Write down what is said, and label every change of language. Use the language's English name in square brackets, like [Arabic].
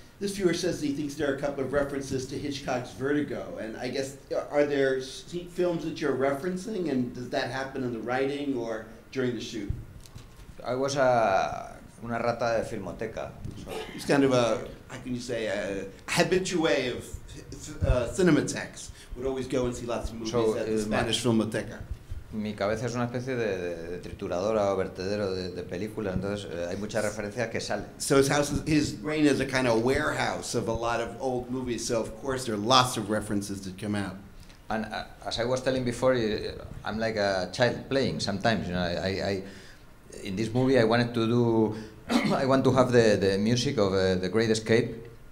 [English] This viewer says he thinks there are a couple of references to Hitchcock's Vertigo, and I guess, are there films that you're referencing, and does that happen in the writing or during the shoot? I was [Spanish] una rata de filmoteca. [English] So. He's kind of a, how can you say, a habitué of cinematics. Would always go and see lots of movies at the Spanish Filmoteca. [Spanish] Mi cabeza es una especie de trituradora o vertedero de películas, entonces hay muchas referencias que salen. [English] So his brain is a kind of warehouse of a lot of old movies, so of course there are lots of references that come out. And as I was telling before, I'm like a child playing sometimes. You know, I in this movie I wanted to do, I want to have the music of The Great Escape.